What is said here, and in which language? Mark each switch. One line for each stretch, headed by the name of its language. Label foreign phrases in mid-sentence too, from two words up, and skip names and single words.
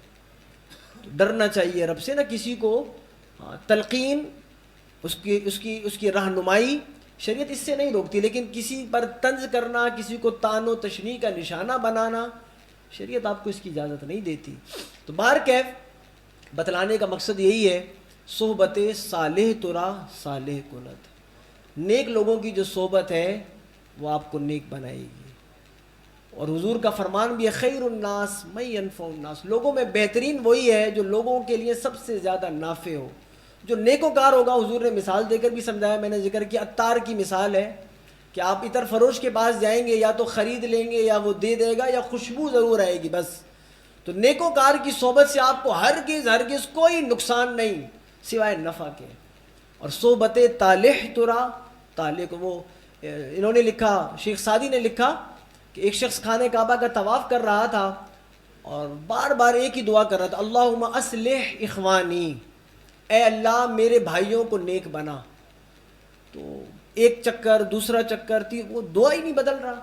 Urdu: تو ڈرنا چاہیے رب سے، نہ کسی کو تلقین، اس کی رہنمائی شریعت اس سے نہیں روکتی، لیکن کسی پر طنز کرنا، کسی کو طعن و تشنیع کا نشانہ بنانا، شریعت آپ کو اس کی اجازت نہیں دیتی۔ تو بہرکیف بتلانے کا مقصد یہی ہے،
Persian: صحبت صالح ترا صالح کند،
Urdu: نیک لوگوں کی جو صحبت ہے وہ آپ کو نیک بنائے گی۔ اور حضور کا فرمان بھی ہے،
Arabic: خیر الناس من ینفع الناس،
Urdu: لوگوں میں بہترین وہی ہے جو لوگوں کے لیے سب سے زیادہ نافع ہو، جو نیکوکار ہوگا۔ حضور نے مثال دے کر بھی سمجھایا، میں نے ذکر کیا، عطار کی مثال ہے کہ آپ عطر فروش کے پاس جائیں گے، یا تو خرید لیں گے یا وہ دے دے گا، یا خوشبو ضرور آئے گی بس۔ تو نیکوکار کی صحبت سے آپ کو ہرگز کوئی نقصان نہیں سوائے نفع کے۔ اور
Persian: صحبت طالح ترا،
Urdu: طالح کو وہ انہوں نے لکھا، شیخ سعدی نے لکھا کہ ایک شخص خانہ کعبہ کا طواف کر رہا تھا اور بار بار ایک ہی دعا کر رہا تھا،
Arabic: اللہم اصلح اخوانی،
Urdu: اے اللہ میرے بھائیوں کو نیک بنا۔ تو ایک چکر، دوسرا چکر، وہ دعا ہی نہیں بدل رہا۔